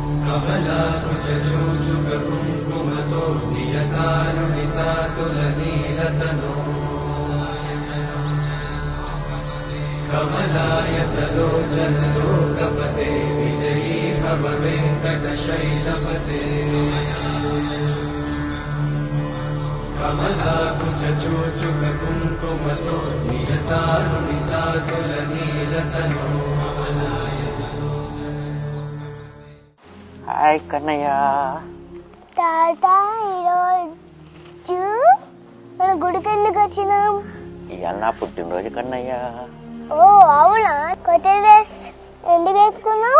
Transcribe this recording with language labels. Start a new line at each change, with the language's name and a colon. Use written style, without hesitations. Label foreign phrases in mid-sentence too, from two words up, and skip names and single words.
Sanskrit: कमलाकुचूचुककुङ्कुमतो नियतारुणितातुलनीलतनो कमलायतलोचनलोकपते विजयी भव वेङ्कटशैलपते कमलाकुचूचुककुङ्कुमतो नियतारुणितातुलनीलतनो
Telugu: హాయ్ కన్నయ్య. తాత ఈరోజు మన గుడికి ఎందుకు వచ్చినాం? ఇవాళ నా పుట్టినరోజు కన్నయ్య. ఓ అవునా? కొత్త డ్రెస్ ఎందుకు వేసుకున్నావు?